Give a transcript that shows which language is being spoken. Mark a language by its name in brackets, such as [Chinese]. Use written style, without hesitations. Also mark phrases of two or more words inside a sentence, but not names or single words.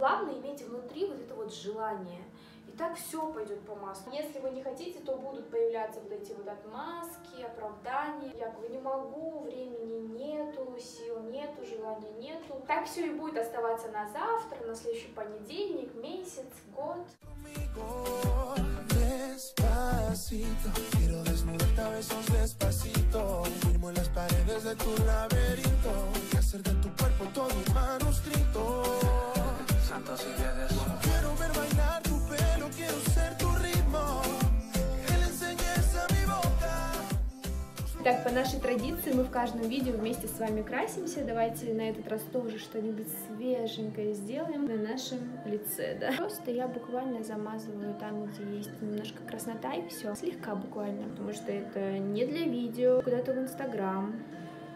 [Russian] Главное иметь внутри вот это вот желание. И так все пойдет по маслу. Если вы не хотите, то будут появляться вот эти вот отмазки, оправдания. Якобы не могу, времени нету, сил нету, желания нету. Так все и будет оставаться на завтра, на следующий понедельник, месяц, год. [Spanish] Despacito, quiero desnudarte a besos despacito. Firmo en las paredes de tu laberinto y hacer de tu cuerpo todo un manuscrito. Santos y Guedes. Quiero ver bailar tu pelo, quiero ser tu ritmo. Que le enseñes a mi boca. [Russian] Так, по нашей традиции мы в каждом видео вместе с вами красимся. Давайте на этот раз тоже что-нибудь свеженькое сделаем на нашем лице, да. Просто я буквально замазываю там, где есть немножко краснота, и все. Слегка буквально, потому что это не для видео, куда-то в Инстаграм.